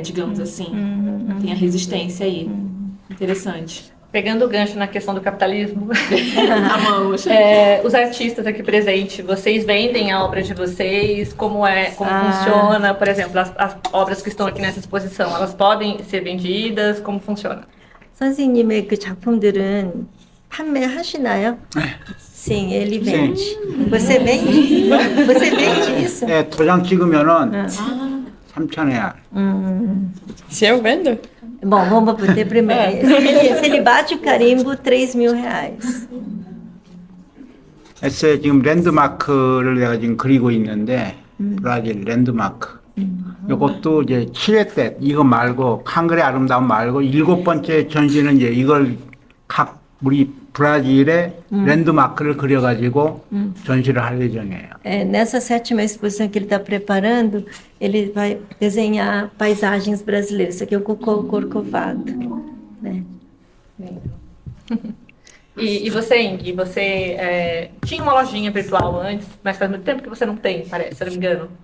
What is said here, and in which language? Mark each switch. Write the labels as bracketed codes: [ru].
[pt] Digamos assim. Tem a resistência aí. Interessante. Pegando o gancho na questão do capitalismo, Amamos. os artistas aqui presentes, vocês vendem a obra de vocês? Como funciona? Por exemplo, as obras que estão aqui nessa exposição, elas podem ser vendidas? Como funciona? [ko] 선생님의 그 작품들은 판매하시나요? [pt] Sim, ele vende. Você vende? Você vende isso? [ko] 네, 도장 찍으면은 3,000 [pt] Se eu vendo? Bom, vamos bater primeiro. Se ele bate o carimbo, R$3.000. [ko] 에세 지금 랜드마크를 내가 지금 그리고 있는데 브라질 랜드마크. 이것도 이제 7회 때 이거 말고 한글의 아름다움 말고 7번째 전시는 이제 이걸 우리 브라질의 랜드마크를 그려가지고 전시를 할 예정이에요. [pt] Nessa 7ª exposição que ele está preparando, ele vai desenhar paisagens brasileiras. Isso aqui é o Corcovado, né? E você, Ing, você tinha uma lojinha virtual antes, mas faz muito tempo que você não tem, parece, se eu não me engano,